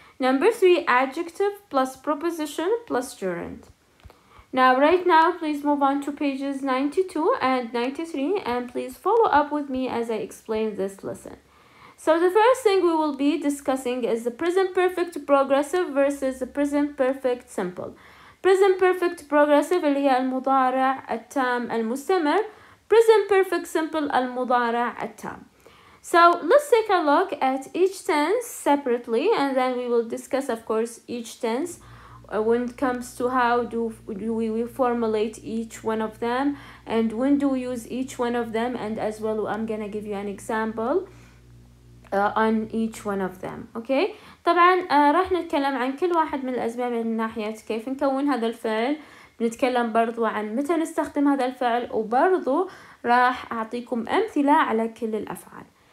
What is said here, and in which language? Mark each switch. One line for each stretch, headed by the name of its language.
English: Number 3, adjective plus preposition plus gerund. Now, right now, please move on to pages 92 and 93 and please follow up with me as I explain this lesson. So the first thing we will be discussing is the present perfect progressive versus the present perfect simple.
Arabic: Present perfect progressive اللي هي المضارع التام المستمر.
English: Present perfect simple
Arabic: المضارع التام.
English: So let's take a look at each tense separately and then we will discuss, of course, each tense when it comes to how do we formulate each one of them and when do we use each one of them, and as well I'm gonna give you an example on each one of them.
Arabic: Okay, طبعا راح نتكلم عن كل واحد من الأسباب من ناحية كيف نكون هذا الفعل. بنتكلم برضو عن متى نستخدم هذا الفعل وبرضو راح أعطيكم أمثلة على كل الأفعال.